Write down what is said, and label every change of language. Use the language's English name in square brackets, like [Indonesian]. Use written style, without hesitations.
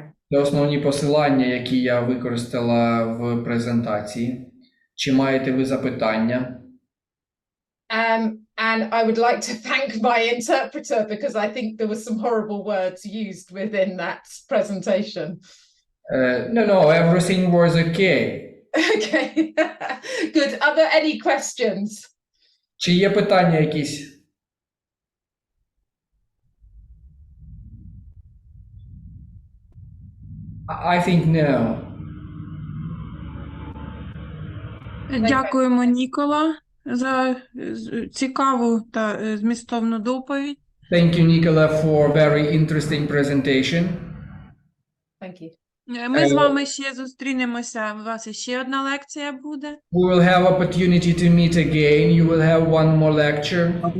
[Ukrainian] Це основні посилання, які я використала в презентації. Чи маєте ви запитання? [English] And I would like to thank my interpreter because I think there were some horrible words used within that presentation. No, everything was okay. Okay, good. Are there any questions? [Ukrainian] Чи є питання якісь? [English] I think no. [Ukrainian] Дякуємо, Нікола, за цікаву та змістовну доповідь. [English] Thank you, Nicola, for very interesting presentation. Thank you. [Ukrainian] Ми з вами ще зустрінемося. У вас ще одна лекція буде. [English] We will have opportunity to meet again. You will have one more lecture.